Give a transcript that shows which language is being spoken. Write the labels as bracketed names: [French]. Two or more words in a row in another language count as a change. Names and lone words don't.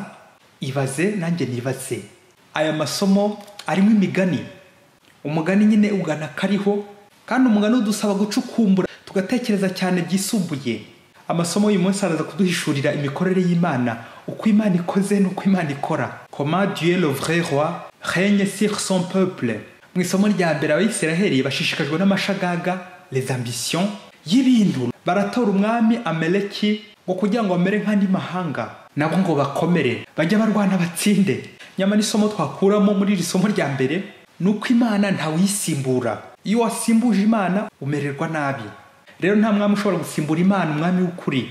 [Kinyarwanda] Ibaze nanjye nibaze. Aya masomo arimo imigani. Umugani nyine ugana kariho, kandi umugani udusaba gucukumbura tugatekereza cyane byisumbuye. Amasomo y'uyu munsi araza kuduhishurira imikorere y'Imana, uko Imana ikoze n'uko Imana ikora. [French] Comment Dieu le vrai roi règne sur son peuple. [Kinyarwanda] Mu isomo rya mbere Abisiraheli bashishikajwe n'amashagaga, [French] les ambitions y'ibintu. [Kinyarwanda] Baratora umwami Amaleki ngo kugira ngo bamere nk'andi mahanga, nabo ngo bakomere, bajya barwana batsinde. Nyamara isomo twakuramo muri iri somo rya mbere nuko Imana ntawisimbura. Iyo wasimbuje Imana umererwa nabi. Rero nta mwami ushobora gusimbura Imana, umwami w'ukuri.